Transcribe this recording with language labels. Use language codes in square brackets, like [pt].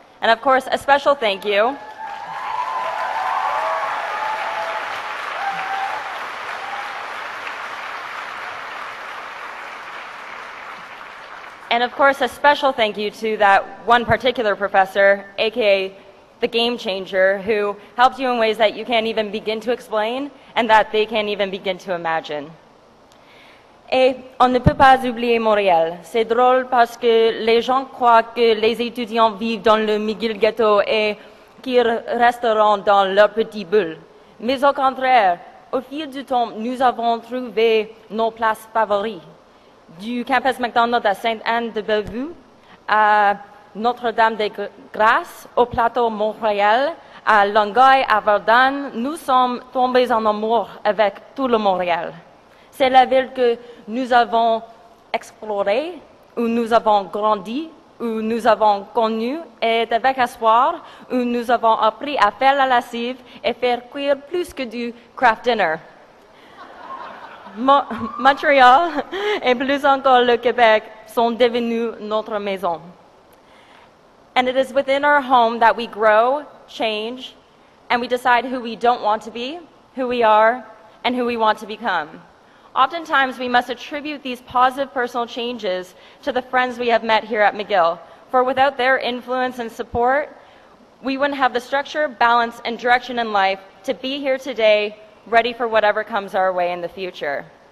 [en] And of course, a special thank you to that one particular professor, aka the game changer, who helped you in ways that you can't even begin to explain and that they can't even begin to imagine. [fr] Et on ne peut pas oublier Montréal. C'est drôle parce que les gens croient que les étudiants vivent dans le McGill ghetto et qu'ils resteront dans leur petite bulle. Mais au contraire, au fil du temps, nous avons trouvé nos places favorites. Du campus McDonald à Sainte-Anne-de-Bellevue, à Notre-Dame-des-Grâces, au plateau Montréal, à Longueuil, à Verdun, nous sommes tombés en amour avec tout le Montréal. C'est la ville que nous avons explorée, où nous avons grandi, où nous avons connu, et avec espoir, où nous avons appris à faire la lessive et faire cuire plus que du craft dinner. Montréal et plus encore le Québec sont devenus notre maison. [en] And it is within our home that we grow, change, and we decide who we don't want to be, who we are, and who we want to become. Oftentimes, we must attribute these positive personal changes to the friends we have met here at McGill, for without their influence and support, we wouldn't have the structure, balance, and direction in life to be here today, ready for whatever comes our way in the future.